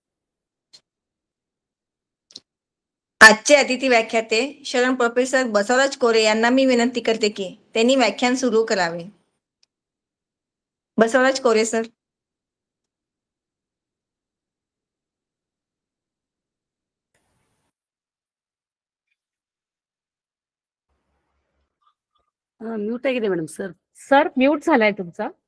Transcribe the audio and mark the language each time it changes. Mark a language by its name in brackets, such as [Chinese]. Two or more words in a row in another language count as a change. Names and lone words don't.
[Marathi] आजचे अतिथी व्याख्याते शरण प्रोफेसर बसवराज कोरे यांना मी विनंती करते की त्यांनी व्याख्यान सुरू करावे. बसवराज कोरे सर. [Kannada] म्यूट ಆಗಿದೆ ಮೇಡಮ್ ಸರ್. [Marathi] सर म्यूट झालाय तुमचा.